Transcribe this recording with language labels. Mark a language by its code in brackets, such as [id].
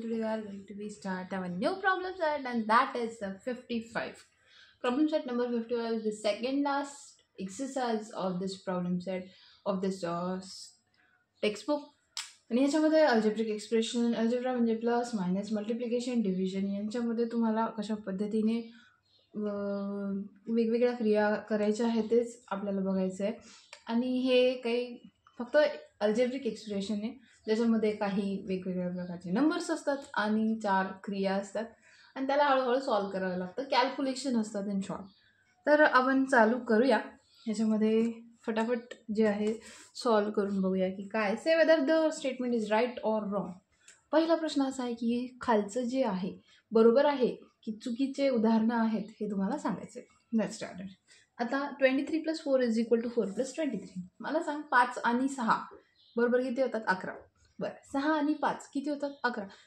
[en] Today we are going to be start our new problem set and that is the 55. Problem set number 55 is the second last exercise of this problem set of this textbook. [mr] आणि ह्याच्यामध्ये algebraic expression algebra म्हणजे plus minus multiplication division यांच्यामध्ये तुम्हाला कशा पद्धतीने वेगवेगळ्या क्रिया करायच्या आहेत तेच आपल्याला बघायचं आहे. आणि हे काही फक्त अल्जेब्रिक एक्सप्रेशन आहे ज्याच्यामध्ये काही वेगवेगळ्या प्रकारचे नंबर्स असतात आणि 4 क्रिया असतात आणि त्याला हळूहळू सॉल्व करावं लागतं. कॅल्क्युलेशन असतात [en] In short. [mr] तर आपण चालू करूया. ह्याच्यामध्ये फटाफट जे आहे सॉल्व करून बघूया की काय. [en] Say whether the statement is right or wrong. [mr] पहिला प्रश्न असा आहे की खालचं जे आहे बरोबर आहे की चुकीचे उदाहरणं आहेत हे तुम्हाला सांगायचं आहे. [en] Let's start. [mr] आता 23 + 4 = 4 + 23. मला सांग 5 आणि 6 बरोबर किती होतात? 11. बरं, 6 आणि 5 किती होतात? 11.